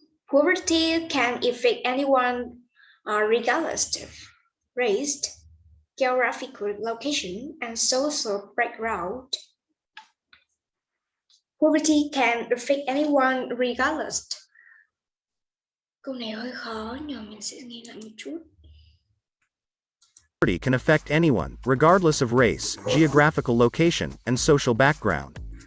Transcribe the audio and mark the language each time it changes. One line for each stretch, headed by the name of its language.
English: Poverty can affect anyone regardless of race, geographical location, and social background. Poverty can affect anyone regardless.
Vietnamese: Câu này hơi khó, nhưng mình sẽ nghe lại một chút.
English: Poverty can affect anyone, regardless of race, geographical location, and social background.